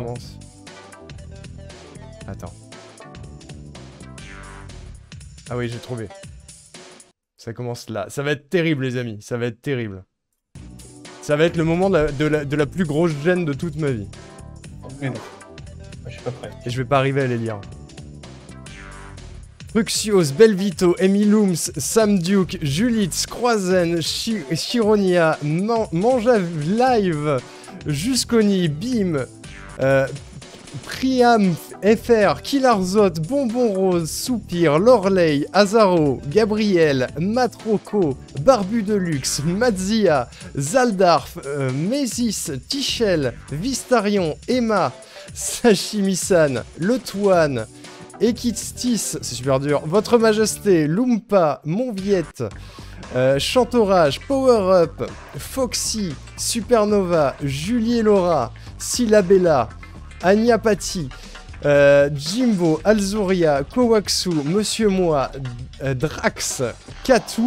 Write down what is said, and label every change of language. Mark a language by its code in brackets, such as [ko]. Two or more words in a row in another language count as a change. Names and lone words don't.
[fr] commence? Attends. Ah oui, j'ai trouvé. Ça commence là. Ça va être terrible, les amis. Ça va être terrible. Ça va être le moment de la plus grosse gêne de toute ma vie. Mais non. Je suis pas prêt. Et je vais pas arriver à les lire. Fruxios, Belvito, Emilums, Sam Duke, Julitz, Croizen, Chironia, Manja Live, Jusconi, Bim, Priam FR, Killarzot, Bonbon Rose, Soupir, Lorley, Azaro, Gabriel, Matroco, Barbu Deluxe, Matzia, Zaldarf, Mésis, Tichel, Vistarion, Emma, Sashimi-san, Le Toine, Ekitstis, c'est super dur, Votre Majesté, Lumpa, Monviette, Chantorage, Power Up, Foxy, Supernova, Julie et Laura, Silabella, Anya Patti, Jimbo, Alzuria, Kowaksu, Monsieur Moi, Drax, Katou.